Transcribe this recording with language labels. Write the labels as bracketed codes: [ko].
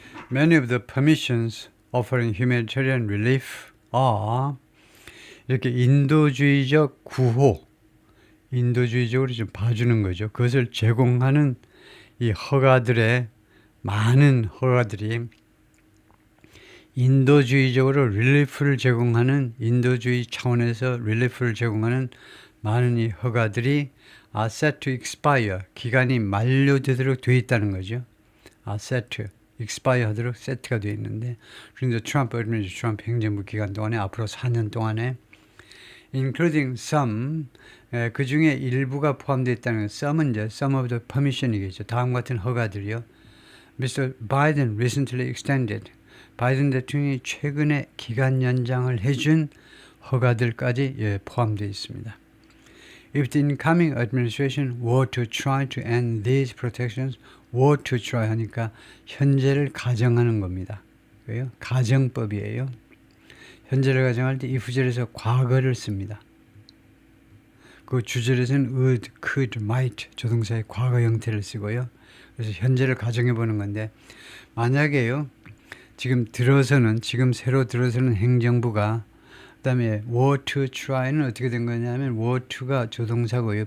[en] Many of the permissions offering humanitarian relief are [ko] 이렇게 인도주의적 구호, 인도주의적으로 좀 봐주는 거죠. 그것을 제공하는 이 허가들의 많은 허가들이 인도주의적으로 릴리프를 제공하는 인도주의 차원에서 릴리프를 제공하는 많은 이 허가들이 [en] are set to expire [ko] 기간이 만료되도록 되어 있다는 거죠. set to expire 하도록 세트가 되어 있는데 그런데 트럼프 행정부 기간 동안에 앞으로 4년 동안에 [en] including some [ko] 그 중에 일부가 포함되어 있다는 some은 이제 [en] some of the permission [ko] 이겠죠. 다음 같은 허가들이요. Mr. [en] Biden recently extended [ko] 바이든 대통령이 최근에 기간 연장을 해준 허가들까지 포함되어 있습니다. [en] If the incoming administration were to try to end these protections, were to try [ko] 하니까 현재를 가정하는 겁니다. 그래요? 가정법이에요. 현재를 가정할 때 if절에서 과거를 씁니다. 그 주절에서는 would, could, might 조동사의 과거 형태를 쓰고요. 그래서 현재를 가정해 보는 건데 만약에요. 지금 새로 들어서는 행정부가 그다음에 [en] were to try [ko] 는 어떻게 된 거냐면 were to가 조동사고요.